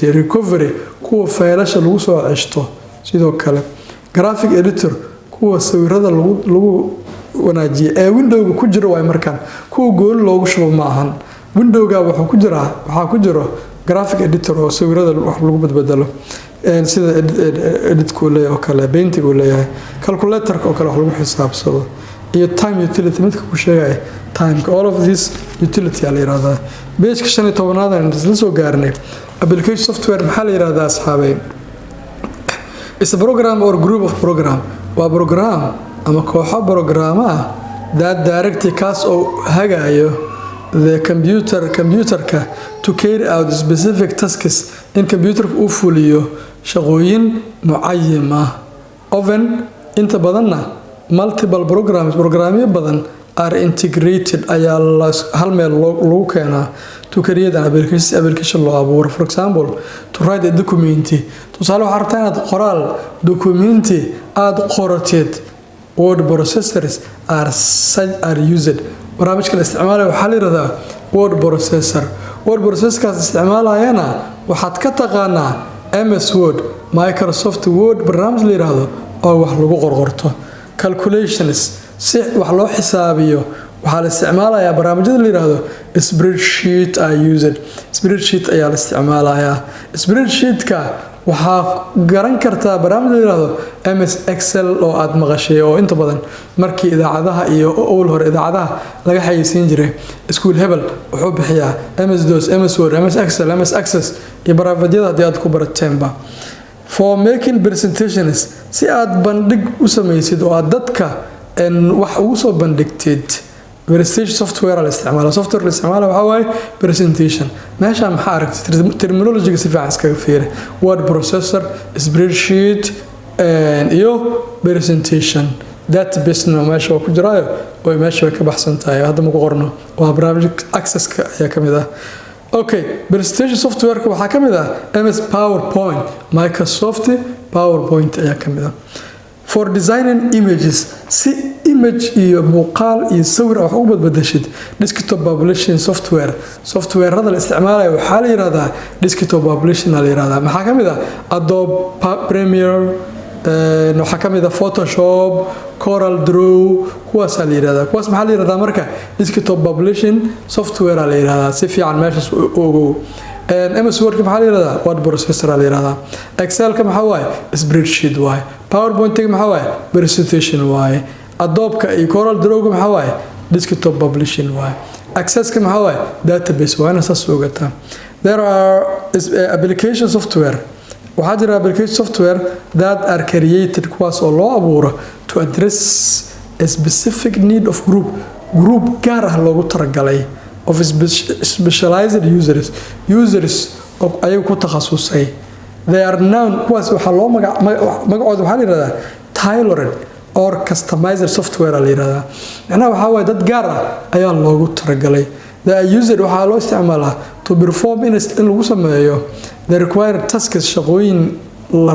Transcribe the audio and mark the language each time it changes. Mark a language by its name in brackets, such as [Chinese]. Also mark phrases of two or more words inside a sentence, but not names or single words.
[Somali] Recovery kuwa faylasha lagu soo ceshto sidoo kale. [English] Graphic editor [Somali] kuwa sawirada lagu wanaajiyo ee windowga ku jiro way markaan kuwa gool loogu shubo ma ahan. Windowga waxaa ku jiro [English] graphic editor [Somali] oo sawirada wax lagu badbadalo sida edit-ku leeyahay oo kale painting-ku leeyahay calculator-ka oo kale wax lagu xisaabsado iyo [English] time utility [Somali] midka ku sheegay time. [English] All of this utility [Somali] la yiraahdaa. Page-ka 15 aan isla soo gaarnay [English] application software [Somali] maxaa la yiraahdaa asxaabay? [English] Is a program or group of program. [Somali] Waa program ama kooxo programa ah [English] that directly [Somali] kaas oo hagayo [English] the computerka to carry out specific tasks in [Somali] computerka uu fuliyo shaqooyin mucayan ah. Often inta badanna multiple programyo badan [English] are integrated [Somali] ayaa hal meel lagu keenaa [English] to create an application [Somali] loo abuuro. [English] For example, to write a document. [Somali] Tusaale waxaad rabtaa inaad qoraal documenti aad qorateed [English] word processors are used. [Somali] barnaamijka la isticmaalayo waxaa la yiraahdaa [English] word processor. [Somali] Word processorkaas isticmaalayana waxaad ka taqaanaa MS Word Microsoft Word barnaamij la yiraahdo oo wax lagu qorqorto calculations si wax loo xisaabiyo waxaa la isticmaalayaa barnaamijyada la yiraahdo spreadsheet spreadsheet ayaa la isticmaalayaa spreadsheetka waxaa garan kartaa barnaamij la yiraahdo MS Excel oo aad maqashay oo inta badan markii idaacadaha iyo owl hore idaacadaha laga xayeysiin jiray school hebel wuxuu bixiyaa MS DOS MS Word MS Excel MS Access iyo barnaamijyada hadii aad ku barateenba [English] for making presentations [Somali] si aad bandhig u samaysid oo aad dadka wax ugu soo bandhigtid [English] presentation software [Somali] la isticmaalo software la isticmaalo waxa way presentation meesha maxaa aragtay terminology si fiican iskaga fiiri [English] word processor spreadsheet [Somali] iyo presentation database no meesha ku jiraayo oo meesha ka baxsan tahay hadda ma ku qorno waa barnaamij access ka ayaa kamid ah okay [English] presentation software [Somali] ka waxa kamid ah MS PowerPoint Microsoft PowerPoint ayaa kamid ah [English] for designing images [Somali] si image iyo muuqaal iyo sawir wax ugu badbadashid [English] desktop publishing software [Somali] hada la isticmaalayo waxa la yiraahdaa [English] desktop publishing [Somali] la yiraahdaa maxaa kamid ah Adobe Premiere waxa kamid ah Photoshop Corel Draw kuwaas la yiraahdaa kuwaas maxaa la yiraahdaa marka [English] desktop publishing software [Somali] la yiraahdaa si fiican meeshaas ugu MS Word maxaa la yiraahdaa [English] word processor [Somali] la yiraahdaa Excel ka maxaa waaye spreadsheet waaye PowerPoint ka maxaa waaye presentation waaye Adobe ka iyo Corel Draw ka maxaa waaye [English] desktop publishing [Somali] waaye Access ka maxaa waaye database waana saas ogata [English] there are application software [Somali] waxaa jira [English] application software that are created [Somali] kuwaas oo loo abuuro [English] to address a specific need of group [Somali] gaar ah loogu talagalay [English] of specialized users [Somali] oo ay ku takhasusay [English] they are known [Somali] kuwaas waxa loo magacooda waxa la yiraahdaa [English] tailored or customized software [Somali] la yiraahdaa macnaha waxa way dad gaar ah ayaa loogu talagalay [English] the user [Somali] waxa loo isticmaalaa [English] to perform [Somali] in lagu sameeyo [English] the required tasks [Somali] shaqooyin la